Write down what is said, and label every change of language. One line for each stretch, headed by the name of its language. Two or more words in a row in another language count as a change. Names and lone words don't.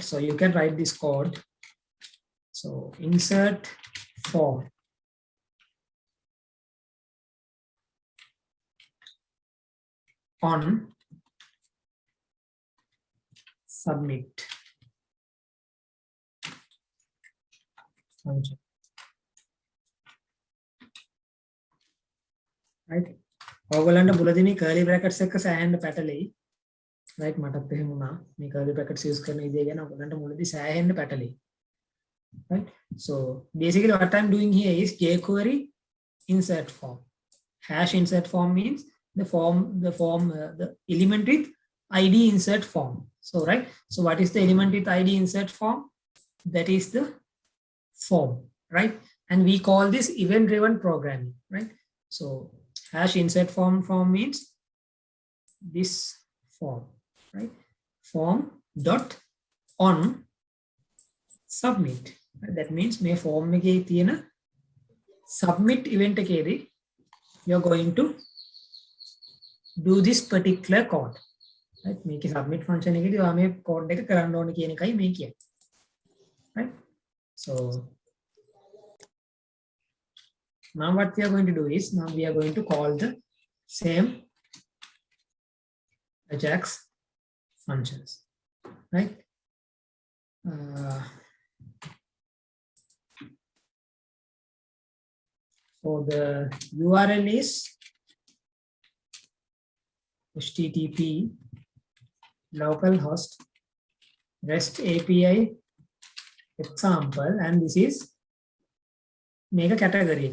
English: So you can write this code. So insert form on submit function, right?
Sinhala: ඔයගොල්ලන්ට මුලදී
English: curly brackets
Sinhala: එක සෑහෙන්න පැටලෙයි, right? මටත් එහෙම වුණා. මේ
English: curly brackets use
Sinhala: කරන විදිය ගැන ඔයගොල්ලන්ට මුලදී සෑහෙන්න පැටලෙයි,
English: right? So basically what I'm doing here is jQuery insert form. Hash insert form means the element with ID insert form. So right, so what is the element with ID insert form? That is the form, right? And we call this event driven programming, right? So hash insert form means this form, right? Form dot on submit. That means my form
Sinhala: එකේ තියෙන
English: submit event එකේදී you're going to do this particular code, right?
Sinhala: මේකේ
English: submit function
Sinhala: එකේදී ඔයා මේ code එක කරන්න ඕනේ කියන එකයි මේ කියන්නේ,
English: right? So now what we are going to do is now we are going to call the same Ajax functions, right? So the URL is http localhost REST API example, and this is make a category.